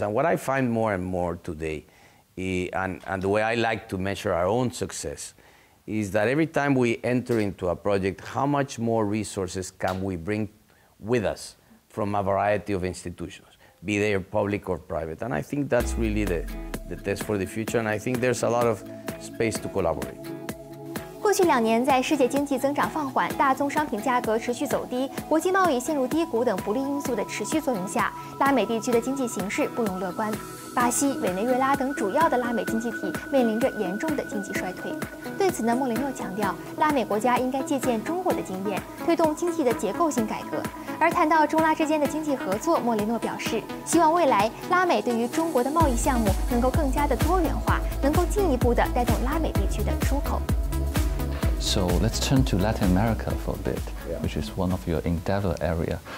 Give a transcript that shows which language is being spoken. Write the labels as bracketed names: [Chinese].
[English] And what I find more and more today, and the way I like to measure our own success, is that every time we enter into a project, how much more resources can we bring with us from a variety of institutions, be they public or private. And I think that's really the test for the future, and I think there's a lot of space to collaborate. [Chinese] 去2年，在世界经济增长放缓、大宗商品价格持续走低、国际贸易陷入低谷等不利因素的持续作用下，拉美地区的经济形势不容乐观。巴西、委内瑞拉等主要的拉美经济体面临着严重的经济衰退。对此呢，莫雷诺强调，拉美国家应该借鉴中国的经验，推动经济的结构性改革。而谈到中拉之间的经济合作，莫雷诺表示，希望未来拉美对于中国的贸易项目能够更加的多元化，能够进一步的带动拉美地区的出口。 [English] So let's turn to Latin America for a bit, which is one of your endeavor area.